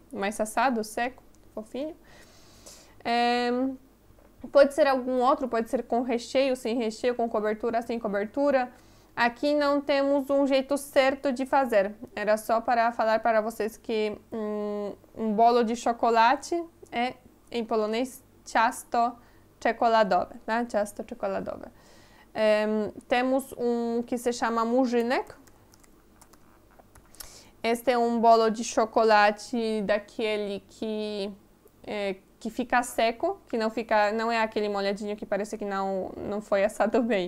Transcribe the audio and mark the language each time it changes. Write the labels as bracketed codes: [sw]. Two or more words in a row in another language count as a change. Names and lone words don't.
[pt] Mais assado, seco, fofinho. Pode ser algum outro, pode ser com recheio, sem recheio, com cobertura, sem cobertura. Aqui não temos um jeito certo de fazer. Era só para falar para vocês que um bolo de chocolate é, em polonês, [pl] ciasto czekoladowe, tá? Ciasto czekoladowe. [pt] Temos um que se chama murzynek. Este é um bolo de chocolate daquele que fica seco, que não é aquele molhadinho que parece que não foi assado bem.